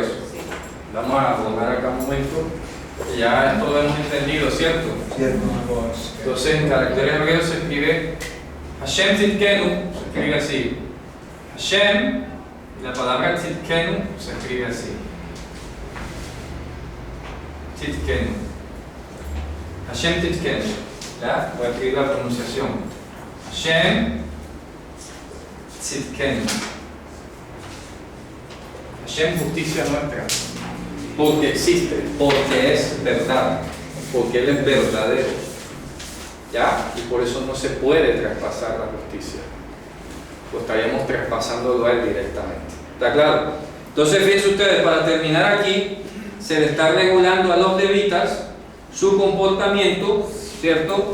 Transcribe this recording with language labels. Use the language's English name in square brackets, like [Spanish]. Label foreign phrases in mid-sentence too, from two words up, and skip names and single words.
[Spanish] Sí. Vamos a volver acá un momento. Ya esto lo hemos entendido, ¿cierto? Cierto. Entonces en caracteres hebreos se escribe Hashem Tzidkenu, se escribe así. Hashem, y la palabra Tzidkenu se escribe así. Tzidkenu. Hashem Tzidkenu. ¿Ya? Voy a escribir la pronunciación. Hashem Tzidkenu. Hashem, justicia nuestra. Porque existe, porque es verdad, porque Él es verdadero. ¿Ya? Y por eso no se puede traspasar la justicia. Pues estaríamos traspasándolo a Él directamente. ¿Está claro? Entonces, fíjense ustedes, para terminar aquí, se le está regulando a los levitas su comportamiento, ¿cierto?